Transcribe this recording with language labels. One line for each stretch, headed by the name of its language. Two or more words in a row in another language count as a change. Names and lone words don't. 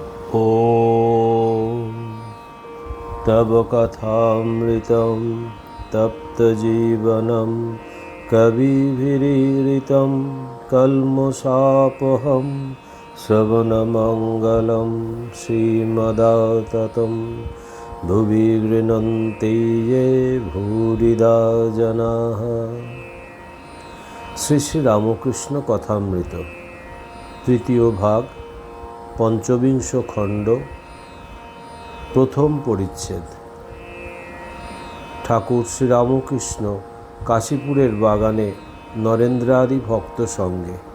Sanskrit: ॐ तव कथामृतं तप्तजीवनं कविभिरीडितं कल्मषापहं श्रवणमङ्गलं श्रीमदाततं भुवि गृह्णन्ति ये भूरिदा जनाः।
Bangla: শ্রী শ্রী রামকৃষ্ণ কথামৃত তৃতীয় ভাগ পঞ্চবিংশ খণ্ড প্রথম পরিচ্ছেদ। ঠাকুর শ্রীরামকৃষ্ণ কাশীপুরের বাগানে নরেন্দ্রাদি ভক্ত সঙ্গে।